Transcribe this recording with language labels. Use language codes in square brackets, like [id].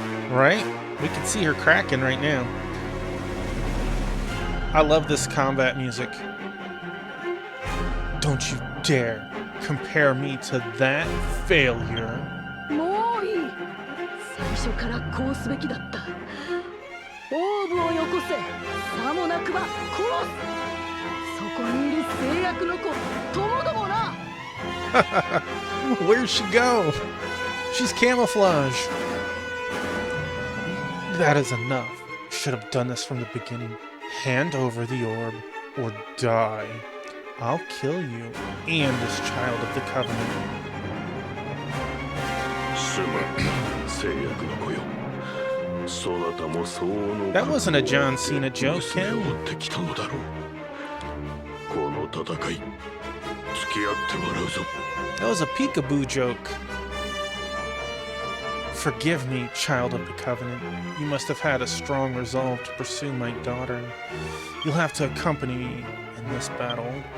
[en] Right? We can see her cracking right now. I love this combat music. Don't you dare compare me to that failure. [ja] もういい。最初からこうすべきだった。オーブをよこせ。さもなくば殺す。そこにいる制約の子、ともどもな。 [en] Where'd she go? She's camouflage. That is enough. Should have done this from the beginning. Hand over the orb or die. I'll kill you and this child of the Covenant. [ja] すまん、制約の子よ。そなたも相応の [en] That wasn't a John Cena joke, [ja] 娘を追ってきたのだろう。この戦い、付き合ってもらうぞ。 [en] That was a peekaboo joke. Forgive me, child of the Covenant. You must have had a strong resolve to pursue my daughter. You'll have to accompany me in this battle.